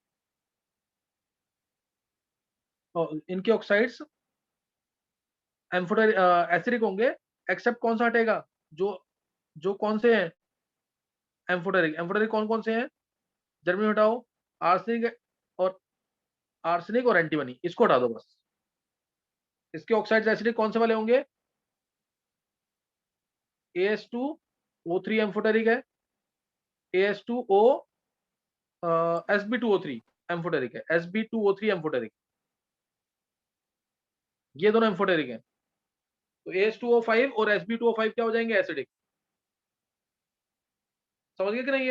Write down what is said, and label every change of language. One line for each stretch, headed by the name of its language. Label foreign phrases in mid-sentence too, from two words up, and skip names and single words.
Hindi: और इनके ऑक्साइड्स
English: amphoteric acidic
Hindi: होंगे, एक्सेप्ट कौन सा हटेगा? जो जो कौन से हैं? एम्फोटेरिक। एम्फोटेरिक कौन कौन से हैं? जर्मेनियम हटाओ, आर्सेनिक और एंटीमनी, इसको हटा दो बस। इसके ऑक्साइड्स एसिडिक कौन से वाले होंगे? AS2O3 एम्फोटेरिक है, AS2O Sb2O3 एम्फोटेरिक है, Sb2O3 एम्फोटेरिक, ये दोनों एम्फोटेरिक हैं। तो AS2O5 और Sb2O5 क्या हो जाएंगे? एसिडिक। समझ गए कि नहीं?